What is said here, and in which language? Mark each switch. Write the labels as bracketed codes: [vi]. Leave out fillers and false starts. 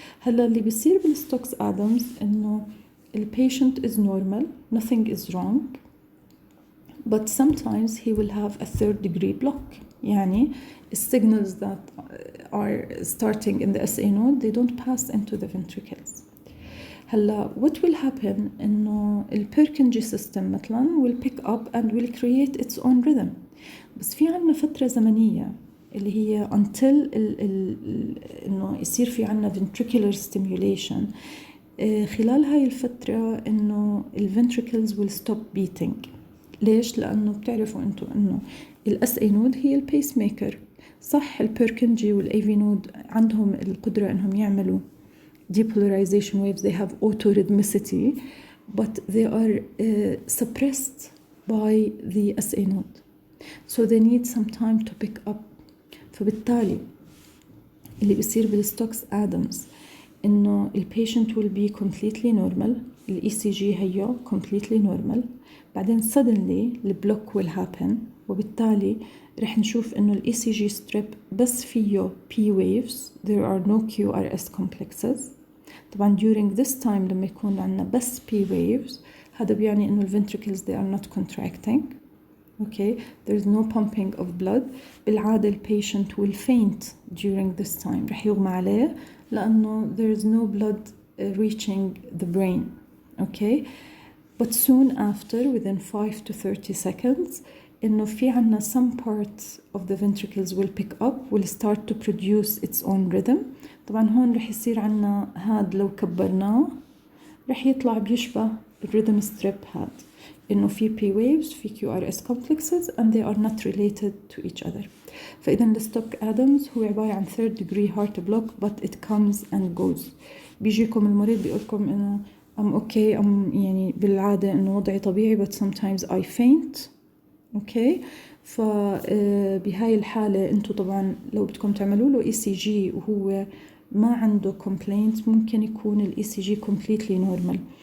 [ar] هلا اللي بيصير بالستوكس آدمز إنه [en] the patient is normal, nothing is wrong, but sometimes he will have a third degree block. [ar] يعني [en] signals that are starting in the SA node they don't pass into the ventricles. هلا what will happen [ar] إنه ال [en] Purkinje system [ar] مثلا [en] will pick up and will create its own rhythm. [ar] بس في عنا فترة زمنية اللي هي until إنه يصير في عنا ventricular stimulation. خلال هاي الفترة إنه ال [en] ventricles will stop beating. [ar] ليش؟ لأنه بتعرفوا أنتوا إنه ال SA node هي ال pacemaker. صح ال Purkinje وال AV node عندهم القدرة إنهم يعملوا depolarization waves. [en] They have autorhythmicity, but they are suppressed by the SA node. So they need some time to pick up. [ar] فبالتالي اللي بيصير بالستوكس آدمز إنه ال [en] patient will be completely normal. ال ECG هيو completely normal. [ar] بعدين [en] suddenly the block will happen. [ar] وبالتالي رح نشوف إنه ال ECG strip بس فيه P waves. [en] There are no QRS complexes. [ar] طبعا [en] during this time [ar] لما يكون عنا بس [en] P waves [ar] هذا بيعني إنه ال [en] ventricles they are not contracting. Okay, there's no pumping of blood. [ar] بالعادة ال [en] patient will faint during this time. [ar] رح يغمى عليه لأنه [en] there is no blood reaching the brain, okay? But soon after, within 5 to 30 seconds, [ar] إنه في عنا [en] some parts of the ventricles will pick up, will start to produce its own rhythm. [ar] طبعا هون رح يصير عنا هاد لو كبرناه رح يطلع بيشبه الرhythm strip هاد، إنه في P waves في QRS complexes [en] and they are not related to each other. [ar] فإذا الستوك آدمز هو عبارة عن third degree heart block [en] but it comes and goes. [ar] بيجيكم المريض بيقولكم إنه [en] I'm okay, [ar] يعني بالعادة إنه وضعي طبيعي [en] but sometimes I faint. [ar] اوكي، فبهاي الحالة انتو طبعا لو بدكم تعملوا له ECG وهو ما عنده complaints ممكن يكون ال ECG [en] completely normal.